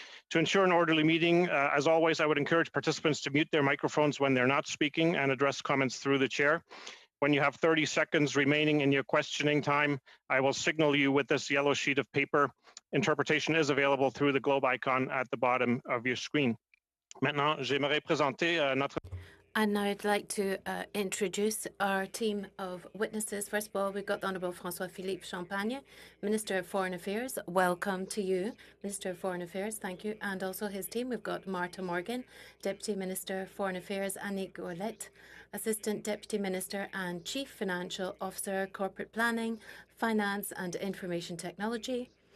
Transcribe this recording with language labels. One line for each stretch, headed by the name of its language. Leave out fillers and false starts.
English: To ensure an orderly meeting, as always, I would encourage participants to mute their microphones when they're not speaking and address comments through the chair. When you have 30 seconds remaining in your questioning time, I will signal you with this yellow sheet of paper. Interpretation is available through the globe icon at the bottom of your screen.
French: Maintenant, j'aimerais présenter notre...
English: And now I'd like to introduce our team of witnesses. First of all, we've got the Honourable François-Philippe Champagne, Minister of Foreign Affairs. Welcome to you, Minister of Foreign Affairs. Thank you. And also his team, we've got Martha Morgan, Deputy Minister of Foreign Affairs, Annick Ouellette, Assistant Deputy Minister and Chief Financial Officer, Corporate Planning, Finance and Information Technology.